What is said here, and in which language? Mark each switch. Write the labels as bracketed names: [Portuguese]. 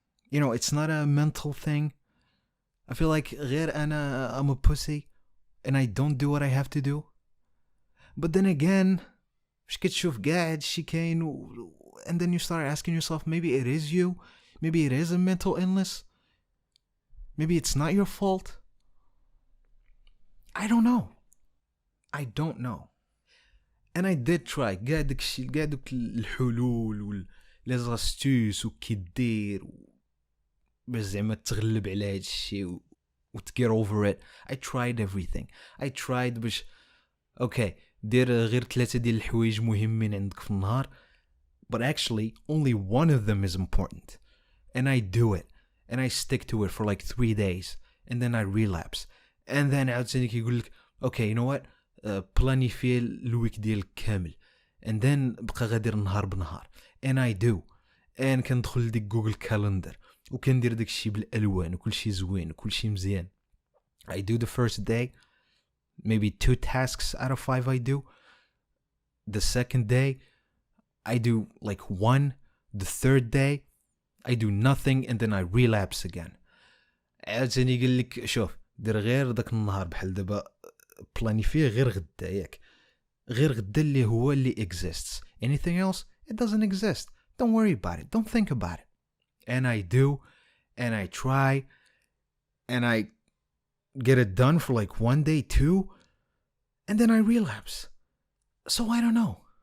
[English] You know, it's not a mental thing. I feel like [Arabic] غير [English] I'm a pussy and I don't do what I have to do. But then again, [Arabic] مش كتشوف قاعد شي كاين [English] and then you start asking yourself, maybe it is you. Maybe it is a mental illness. Maybe it's not your fault. I don't know. I don't know. And I did try [Arabic] كاع داكشي كاع دوك الحلول لي زاستوس وكي دير باش زعما تغلب على هاد الشيء و [English] to get over it. I tried everything. I tried [Arabic] باش اوكي دير غير 3 ديال الحوايج مهمين عندك في النهار, [English] but actually only one of them is important. And I do it. And I stick to it for like 3 days. And then I relapse. And then [Arabic] عاوتاني كيقول لك [English] okay, you know what? [Arabic] بلانيفي الويك ديالك كامل. [English] And then [Arabic] بقى غادير نهار بنهار. [English] And I do. And [Arabic] كندخل لديك جوجل كالندر وكندير داك الشيء بالالوان وكل شيء زوين وكل شيء مزيان. [English] I do the first day, maybe 2 tasks out of 5 I do. The second day I do like 1. The third day I do nothing and then I relapse again. [Arabic] عاوتاني قال لك شوف دير غير داك النهار بحال دابا بلانيفيه غير غدا ياك, غير غدا اللي هو اللي exists. [English] Anything else, it doesn't exist. Don't worry about it. Don't think about it. And I do, and I try, and I get it done for like 1 day, 2, and then I relapse. So I don't know.